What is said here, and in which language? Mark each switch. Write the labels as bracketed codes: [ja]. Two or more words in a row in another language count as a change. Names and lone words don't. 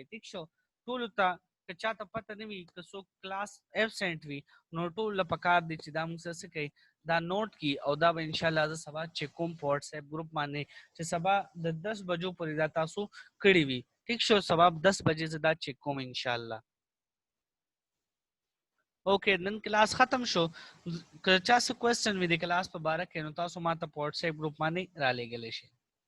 [ps] ٹھیک شو ټول ته که چاته پته نه وي که څوک کلاس ایبسنټ وي نو ټول له پکار دي چې دا موږ څه کوي دا نوٹ کی او دا به [ar] ان شاء الله [ps] زه سبا چیک کوم په واتس اپ ګروپ باندې چې سبا د 10 بجو پورې دا تاسو کړی وي ٹھیک شو سبا 10 بجې زه دا چیک کوم [ar] ان شاء الله [ps] ओके नन क्लास खत्म शो که چا څه کوېسچن وي د کلاس په باره کې نو تاسو ماته په واتس اپ ګروپ باندې را لېږلی شئ